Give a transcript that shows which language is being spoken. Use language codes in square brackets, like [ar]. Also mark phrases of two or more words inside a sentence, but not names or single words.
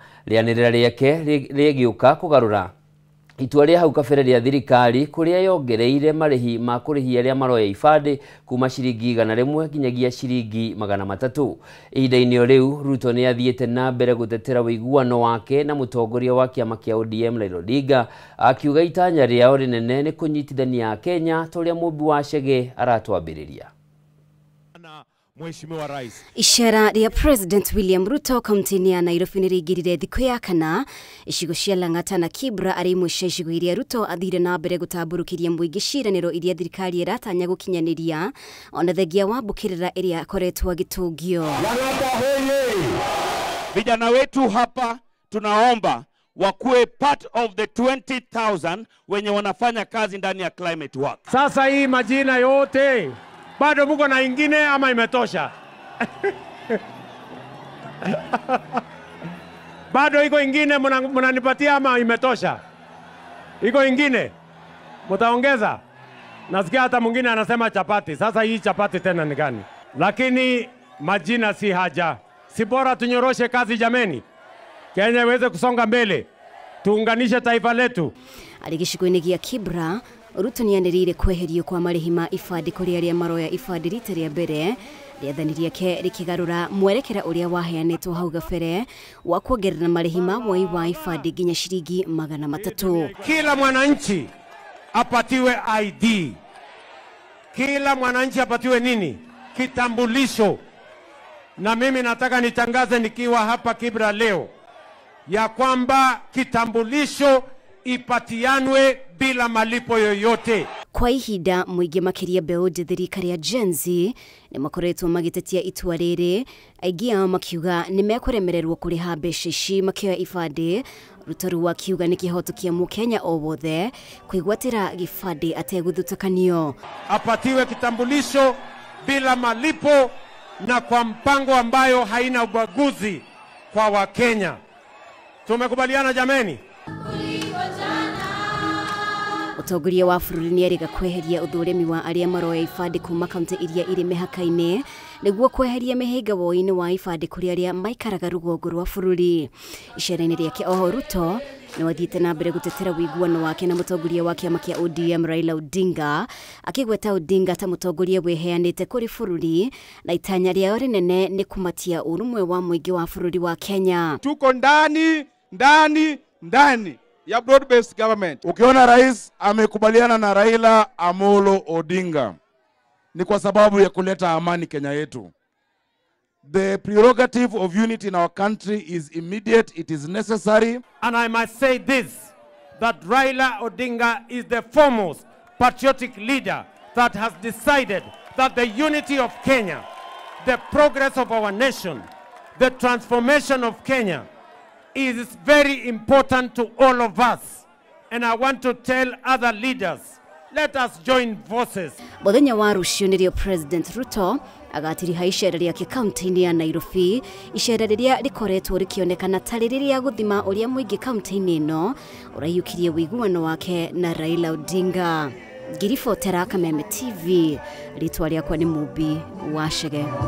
[ki] Rianirira riake rigiuka kugarura itua ria hau kabere ria thirikari kuria yongereire marihi ma kurihia ria maroya ibandi kuma ciringi 100 nginyagia ciringi 300. Ihinda-ini riu Ruto ni athiete na mbere gutetera wiguano wake na mutongoria wa kiama kia ODM Raila Odinga akiuga itanya riao rinene ni kunyitithania Kenya toria mumbi wa Chege aratwambiriria. [sw] Mheshimiwa Rais. [ki] Ishara ya President William Ruto kaunti-ini ya Nairobi nirigirire thiku ya kana icigo cia Lang'ata na Kibra ari imwe cia icigo iria Ruto athire na mbere gutamburukiria muingi ciraniro iria thirikari iratanya gukinyaniria ona thengia wa mbukirira iria akoretwo agitungio. Lang'ata hoye! [sw] Vijana wetu hapa tunaomba wakuwe [en] part of the [sw] 20,000 wenye wanafanya kazi ndani ya [en] climate work. [sw] Sasa hii majina yote bado muko na ingine ama imetosha? Bado iko ingine mnanipatia ama imetosha? Iko ingine? Mtaongeza? Nasikia hata mwingine anasema chapati. Sasa hii chapati tena ni gani? Lakini majina si haja. Si bora tunyoroshe kazi jameni. Kenya iweze kusonga mbele. Tuunganishe taifa letu. [ki] Gicigo-ini gia Kibra Ruto ni yanirire kweherio kwa marihi ma ibandi kuri aria maroya ibandi rita ria mbere riathani riake rikigarura mwerekera uria waheanitwo hau gabere wa kuongerera marihi ma woi wa ibandi nginya ciringi 300. [sw] Kila mwananchi apatiwe ID. Kila mwananchi apatiwe nini? Kitambulisho. Na mimi nataka nitangaze nikiwa hapa Kibra leo ya kwamba kitambulisho ipatianwe bila malipo yoyote. [ki] Kwa ihinda muingi makiria mbeu thirikari ya Gen Z ni makoretwo magitetia itua riri aingi ao makiuga ni mekuremererwo kuriha mbeca ici makioya ibandi. Ruto riu akiuga ni kihoto kia Mukenya o wothe kwigwatira gibandi ateguthutukanio. [sw] Apatiwe kitambulisho bila malipo na kwa mpango ambayo haina ubaguzi kwa Wakenya. Tumekubaliana jameni? [ki] Mutongoria wa bururi ni ariga kweheria uthuremi wa aria maroya ibandi kuma kaunti iria iri mihaka-ini niguo kweheria mihinga woi-ini wa ibandi kuri aria maikaraga rugongo rwa bururi. Icera-ini riake oho Ruto nĩ wathiĩte na mbere gũtetera wĩiguano wake na mũtongoria wa kĩama kĩa ODM Raila Odinga, akĩgweta Odinga ta mũtongoria wĩheanĩte kũrĩ bũrũri na itanya rĩao rĩnene nĩ kũmatia ũrũmwe wa mũingĩ wa bũrũri wa Kenya. [sw] Tuko ndani ya [en] broad based government. [sw] Ukiona rais amekubaliana na Raila Amolo Odinga ni kwa sababu ya kuleta amani Kenya yetu. [en] The prerogative of unity in our country is immediate, it is necessary. And I must say this, that Raila Odinga is the foremost patriotic leader that has decided that the unity of Kenya, the progress of our nation, the transformation of Kenya is very important to all of us. And I want to tell other leaders, let us join forces. [ki] Mũthenya wa rũciũ nĩrĩo President Ruto agatiriha icera rĩake kaunti-inĩ ya Nairobi, icera rĩrĩa rĩkoretwo rĩkĩonekana ta rĩrĩa gũthima ũrĩa mũingĩ kaunti-inĩ ĩno ũraiyũkirie wĩiguano wake na Raila Odinga. Ngiribotera Kameme TV, rĩtwa rĩakwa nĩ Mubi wa Chege.